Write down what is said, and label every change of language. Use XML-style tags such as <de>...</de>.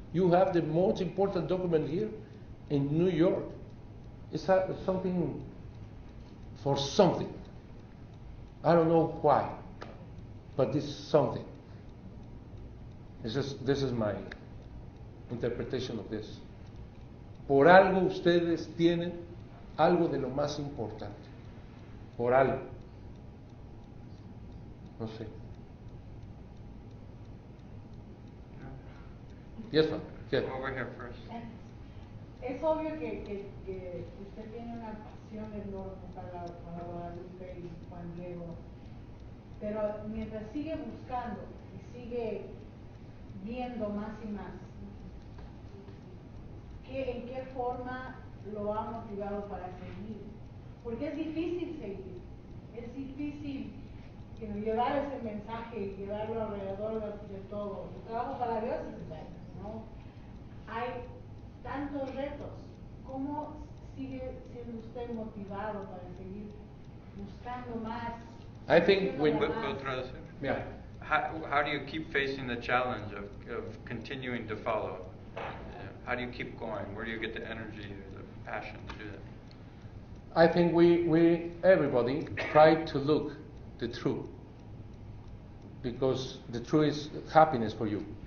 <en>You have the most important document here in New York. It's something for something. I don't know why, but this is something. This is my interpretation of this.</en> <es>Por algo ustedes tienen algo de lo más importante. Por algo. No sé.</es> <en>Yes, ma'am. Yes. Over here first.</en> <es>Es obvio que usted tiene una pasión enorme para Guadalupe y Juan Diego, pero mientras sigue buscando y sigue viendo más y más, ¿en qué forma lo ha motivado para seguir? Porque es difícil seguir, es difícil llevar ese mensaje y llevarlo alrededor de todo. El trabajo para Dios es bueno, ¿no? Hay tantos retos. ¿Cómo sigue siendo usted motivado para seguir buscando más?</es> <en>I think when Yeah. How do you keep facing the challenge of continuing to follow? How do you keep going? Where do you get the energy or the passion to do that? I think we everybody try to look the truth, because the truth is happiness for you.</en>